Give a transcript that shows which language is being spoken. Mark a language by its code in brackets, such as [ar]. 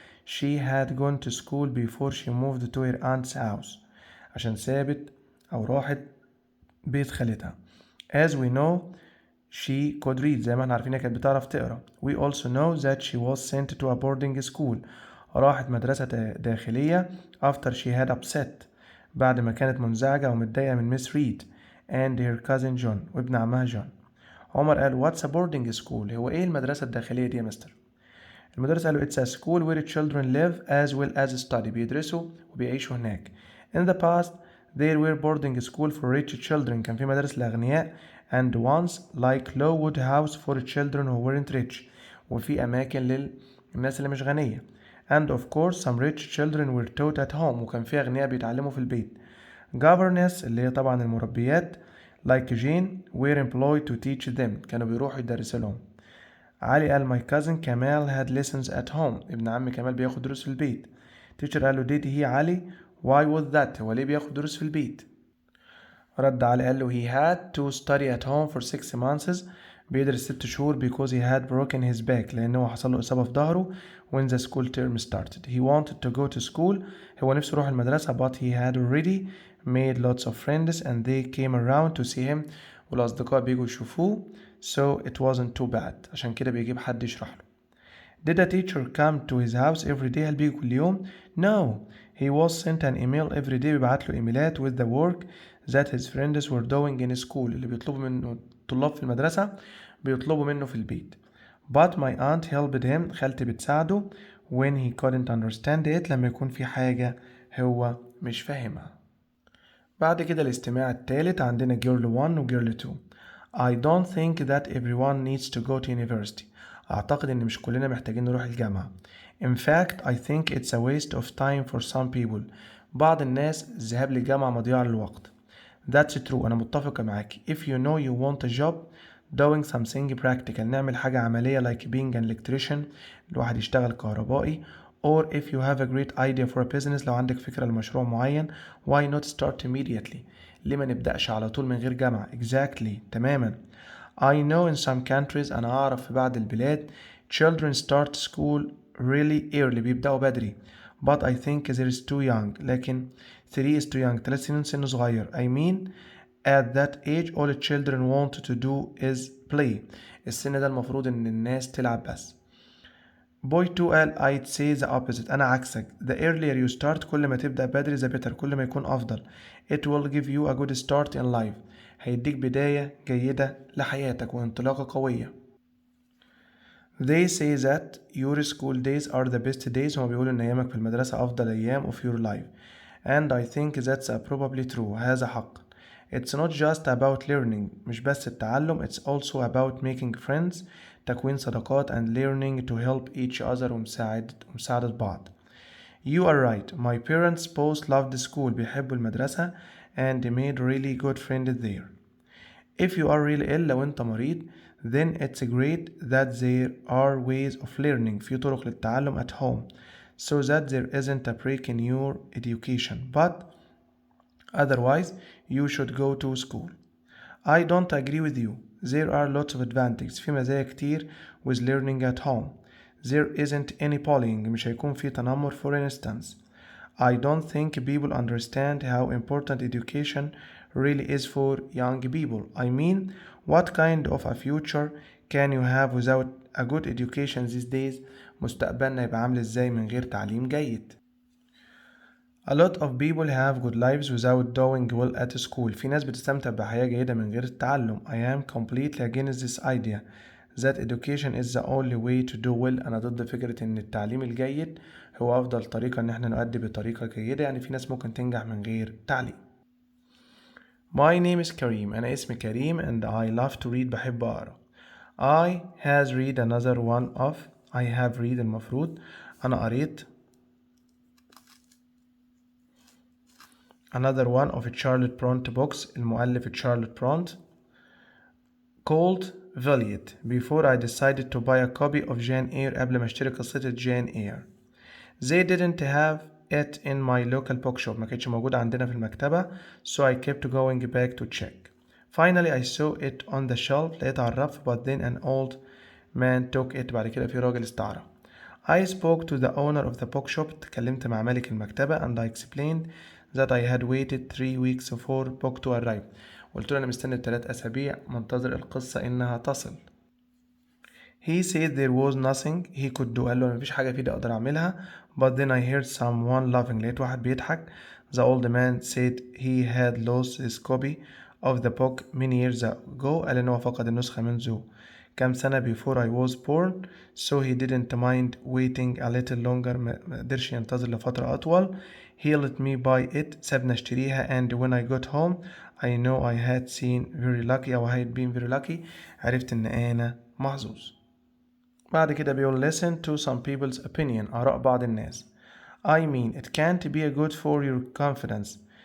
[en] she had gone to school before she moved to her aunt's house. [ar] عشان سابت أو راحت بيت خالتها. [en] As we know she could read. [ar] زي ما احنا عارفين كانت بتعرف تقرا. [en] We also know that she was sent to a boarding school. [ar] راحت مدرسة داخلية [en] after she had upset. [ar] بعد ما كانت منزعجة ومتضايقة من [en] Miss Reed and her cousin John [ar] وابن عمها جون. عمر قال [en] what's a boarding school؟ [ar] هو ايه المدرسة الداخلية دي يا مستر؟ المدرس قال له [en] it's a school where children live as well as study. [ar] بيدرسوا وبيعيشوا هناك. [en] In the past there were boarding school for rich children. [ar] كان في مدارس للأغنياء [en] and ones like Lowood House for children who weren't rich. [ar] وفي أماكن للناس اللي مش غنية. [en] And of course some rich children were taught at home. [ar] وكان في أغنياء بيتعلموا في البيت. [en] Governess [ar] اللي هي طبعا المربيات [en] like Jane were employed to teach them. [ar] كانوا بيروحوا يدرسوا لهم. علي قال [en] my cousin كمال had lessons at home. [ar] ابن عمي كمال بياخد دروس في البيت. [en] teacher [ar] قال له [en] did he علي why was that؟ [ar] هو ليه بياخد دروس في البيت؟ رد علي قال له [en] he had to study at home for 6 months. [ar] بيدرس 6 شهور [en] because he had broken his back. [ar] لأنه حصل له إصابة في ظهره [en] when the school term started. He wanted to go to school. [ar] هو نفسه يروح المدرسة [en] but he had already made lots of friends and they came around to see him. [ar] والأصدقاء بيجوا يشوفوه [en] so it wasn't too bad. [ar] عشان كده بيجيب حد يشرح له. [en] Did a teacher come to his house every day؟ [ar] هل بيجي كل يوم؟ [en] No. He was sent an email every day. [ar] بيبعت له إيميلات [en] with the work that his friends were doing in school. [ar] اللي بيطلبوا منه طلاب في المدرسة بيطلبوا منه في البيت. [en] But my aunt helped him. [ar] خالتي بتساعده [en] when he couldn't understand it. [ar] لما يكون في حاجة هو مش فاهمها. بعد كده الاستماع الثالث عندنا girl 1 و girl 2. [en] I don't think that everyone needs to go to university. [ar] أعتقد إن مش كلنا محتاجين نروح الجامعة. [en] In fact, I think it's a waste of time for some people. [ar] بعض الناس الذهاب للجامعة مضيعة للوقت. [en] That's true. [ar] أنا متفقة معاكي. [en] If you know you want a job, doing something practical. [ar] نعمل حاجة عملية [en] like being an electrician. [ar] الواحد يشتغل كهربائي. [en] Or if you have a great idea for a business. [ar] لو عندك فكرة لمشروع معين. [en] Why not start immediately؟ [ar] ليه ما نبدأش على طول من غير جامعة؟ [en] Exactly. [ar] تماما. [en] I know in some countries. [ar] أنا أعرف في بعض البلاد [en] children start school really early. [ar] بيبدأوا بدري. [en] But I think there is too young. لكن 3 is too young. [ar] 3 سنين سن صغير. [en] I mean at that age all the children want to do is play. [ar] السن ده المفروض إن الناس تلعب بس. [en] Boy 2 قال I'd say the opposite. [ar] أنا عكسك. [en] The earlier you start [ar] كل ما تبدأ بدري [en] the better. [ar] كل ما يكون أفضل. [en] It will give you a good start in life. [ar] هيديك بداية جيدة لحياتك وانطلاقة قوية. [en] They say that your school days are the best days. [ar] هما بيقولوا إن أيامك في المدرسة أفضل أيام [en] of your life. And I think that's probably true. [ar] هذا حق. [en] It's not just about learning. [ar] مش بس التعلم. [en] It's also about making friends. [ar] تكوين صداقات [en] and learning to help each other [ar] ومساعدة بعض. [en] You are right. My parents both loved school. [ar] بيحبوا المدرسة [en] and made really good friends there. If you are really ill [ar] لو أنت مريض [en] then it's great that there are ways of learning. [ar] في طرق للتعلم [en] at home so that there isn't a break in your education. But otherwise you should go to school. I don't agree with you. There are lots of advantages. [ar] في مزايا كتير [en] with learning at home. There isn't any bullying. [ar] مش هيكون في تنمر [en] for instance. I don't think people understand how important education really is for young people. I mean, what kind of a future can you have without a good education these days؟ [ar] مستقبلنا يبقى عامل ازاي من غير تعليم جيد؟ [en] A lot of people have good lives without doing well at school. [ar] في ناس بتستمتع بحياة جيدة من غير التعلم. [en] I am completely against this idea that education is the only way to do well. [ar] أنا ضد فكرة إن التعليم الجيد هو أفضل طريقة إن احنا نؤدي بطريقة جيدة. يعني في ناس ممكن تنجح من غير تعليم. [en] My name is كريم. [ar] أنا اسمي كريم [en] and I love to read. [ar] بحب أقرأ. [en] I has read another one of. I have read المفروض. [ar] أنا قريت [en] another one of Charlotte Bronte books. المؤلف Charlotte Bronte called Valiant before I decided to buy a copy of Jane Eyre. [ar] قبل ما اشتري قصة Jane Eyre. [en] They didn't have it in my local bookshop. [ar] ما كانتش موجودة عندنا في المكتبة. [en] So I kept going back to check. Finally I saw it on the shelf. [ar] لقيتها على الرف [en] but then an old man took it. [ar] بعد كده في راجل استعاره. [en] I spoke to the owner of the bookshop. [ar] اتكلمت مع مالك المكتبة [en] and I explained that I had waited 3 weeks for book to arrive. [ar] قلت له أنا مستني 3 أسابيع منتظر القصة إنها تصل. [en] He said there was nothing he could do. [ar] قال له مفيش حاجة في ايدي أقدر أعملها. [en] But then I heard someone laughing. [ar] لقيت واحد بيضحك. [en] The old man said he had lost his copy of the book many years ago. [ar] قال إن هو فقد النسخة منذ كام سنة [en] before I was born. So he didn't mind waiting a little longer. [ar] ما قدرش ينتظر لفترة أطول. [en] He let me buy it. [ar] سابني أشتريها. [en] And when I got home I know I had seen very lucky أو I had been very lucky. [ar] عرفت إن أنا محظوظ. بعد كده بيقول [en] listen to some people's opinion. [ar] آراء بعض الناس. [en] I mean it can't be good for your confidence.